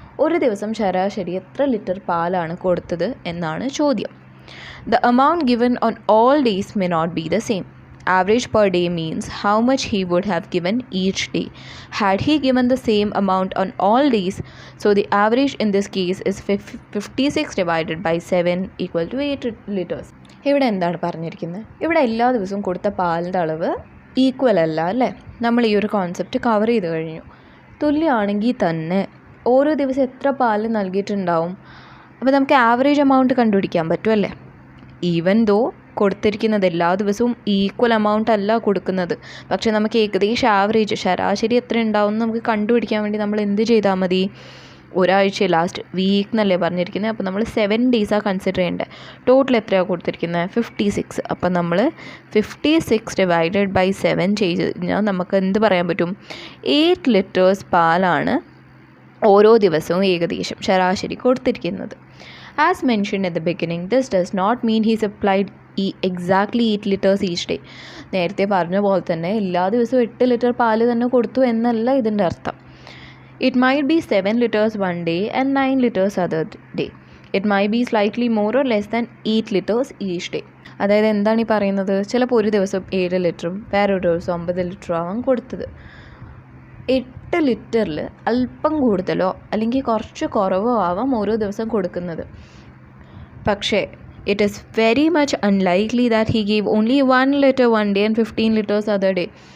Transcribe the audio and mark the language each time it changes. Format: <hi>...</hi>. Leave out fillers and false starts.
<ml>ഒരു ദിവസം ശരാശരി എത്ര ലിറ്റർ പാലാണ് കൊടുത്തത് എന്നാണ് ചോദ്യം.</ml> <en>The amount given on all days may not be the same. Average per day means how much he would have given each day. Had he given the same amount on all days, so the average in this case is 56 divided by 7 equal to 8 liters.</en> <ml>ഇവിടെ എന്താണ് പറഞ്ഞിരിക്കുന്നത്? ഇവിടെ എല്ലാ ദിവസവും കൊടുത്ത പാലിൻ്റെ അളവ് equal അല്ല അല്ലേ? നമ്മൾ ഈ ഒരു കോൺസെപ്റ്റ് കവർ ചെയ്ത് കഴിഞ്ഞു. തുല്യമാണെങ്കിൽ തന്നെ ഓരോ ദിവസം എത്ര പാൽ നൽകിയിട്ടുണ്ടാവും? അപ്പോൾ നമുക്ക് ആവറേജ് എമൗണ്ട് കണ്ടുപിടിക്കാൻ പറ്റുമല്ലേ? ഈവൻ ദോ കൊടുത്തിരിക്കുന്നത് എല്ലാ ദിവസവും ഈക്വൽ എമൗണ്ട് അല്ല കൊടുക്കുന്നത്, പക്ഷേ നമുക്ക് ഏകദേശം ആവറേജ് ശരാശരി എത്ര ഉണ്ടാവും നമുക്ക് കണ്ടുപിടിക്കാൻ വേണ്ടി നമ്മൾ എന്ത് ചെയ്താൽ മതി? ഒരാഴ്ച ലാസ്റ്റ് വീക്ക് എന്നല്ലേ പറഞ്ഞിരിക്കുന്നത്, അപ്പോൾ നമ്മൾ 7 ഡേയ്സാണ് കൺസിഡർ ചെയ്യേണ്ടത്. ടോട്ടൽ എത്രയാണ് കൊടുത്തിരിക്കുന്നത്? 56. അപ്പം നമ്മൾ 56 ഡിവൈഡഡ് ബൈ 7 ചെയ്ത് കഴിഞ്ഞാൽ നമുക്ക് എന്ത് പറയാൻ പറ്റും? 8 ലിറ്റേഴ്സ് പാലാണ് ഓരോ ദിവസവും ഏകദേശം ശരാശരി കൊടുത്തിരിക്കുന്നത്.</ml> <en>As mentioned at the beginning, this does not mean he supplied exactly 8 liters each day.</en> <ml>നേരത്തെ പറഞ്ഞ പോലെ തന്നെ എല്ലാ ദിവസവും 8 ലിറ്റർ പാല് തന്നെ കൊടുത്തു എന്നല്ല ഇതിൻ്റെ അർത്ഥം.</ml> <en>It might be 7 liters one day and 9 liters other day. It might be slightly more or less than 8 liters each day.</en> <ml>അതായത് എന്താണ് ഈ പറയുന്നത്? ചിലപ്പോൾ ഒരു ദിവസം 7 ലിറ്ററും വേറൊരു ദിവസം 9 ലിറ്ററും ആവാൻ കൊടുത്തത്. 8 ലിറ്ററിൽ അല്പം കൂടുതലോ അല്ലെങ്കിൽ കുറച്ച് കുറവോ ആവാം ഓരോ ദിവസം കൊടുക്കുന്നത്.</ml> <en>പക്ഷേ it is very much unlikely that he give only 1 litre one day and 15 litres other day.</en>